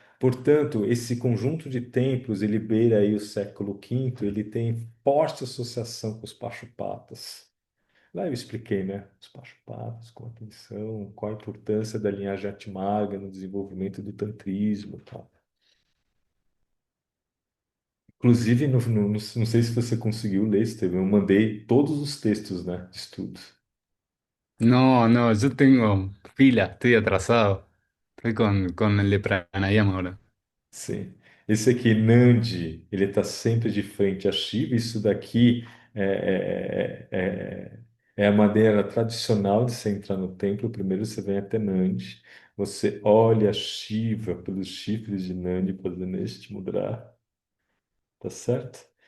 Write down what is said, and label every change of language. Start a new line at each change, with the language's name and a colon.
Portuguese: Portanto, esse conjunto de templos, ele beira aí o século V, ele tem forte associação com os Pashupatas. Lá eu expliquei, né? Os Pashupatas, com atenção, qual a importância da linhagem Atmarga no desenvolvimento do tantrismo, tal. Inclusive, não sei se você conseguiu ler, Estevam, eu mandei todos os textos, né, de estudo.
Spanish: No, no, yo tengo fila, estoy atrasado. Estoy con el de pranayama ahora.
Portuguese: Sim. Esse aqui, Nandi, ele está sempre de frente a Shiva. Isso daqui é a maneira tradicional de você entrar no templo. Primeiro você vem até Nandi, você olha Shiva pelos chifres de Nandi fazendo este mudra, tá certo?